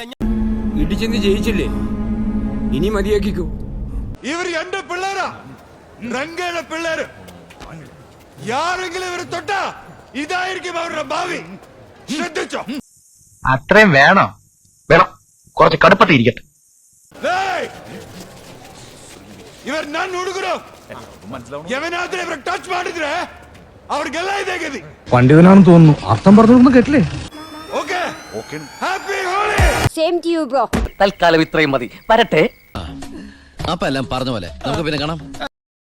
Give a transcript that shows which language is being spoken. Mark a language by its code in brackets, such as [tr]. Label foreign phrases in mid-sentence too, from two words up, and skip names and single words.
[ml] ഇടിച്ചെന്ന് ജയിച്ചില്ലേ? ഇനി മതിയാക്കിക്കോ. ഇവർ 2 പിള്ളേരാ, രംഗയുടെ പിള്ളേര്. യാരെങ്കിലും ഇവര് തൊട്ടാ ഇതായിരിക്കും അവരുടെ ഭാവി. ശ്രദ്ധിച്ചോ? അത്രയും വേണോ? വേണം, കുറച്ച് കടുപ്പത്തിൽ ഇരിക്കട്ടെ. [kn] ಇವರು ನನ್ನ ಹುಡುಗರು, ಯವನಾದ್ರೆ ಇವರು ಟಚ್ ಮಾಡಿದ್ರೆ ಅವ್ರಿಗೆಲ್ಲ ಇದೆ ಗತಿ. [ml] പണ്ഡിതനാണെന്ന് തോന്നുന്നു. അർത്ഥം പറഞ്ഞൊന്നും കേട്ടില്ലേ? [en] OK happy Holi. same to you bro. [ml] തൽക്കാലം ഇത്രയും മതി, വരട്ടെ. അപ്പൊ എല്ലാം പറഞ്ഞ പോലെ നമുക്ക് പിന്നെ കാണാം.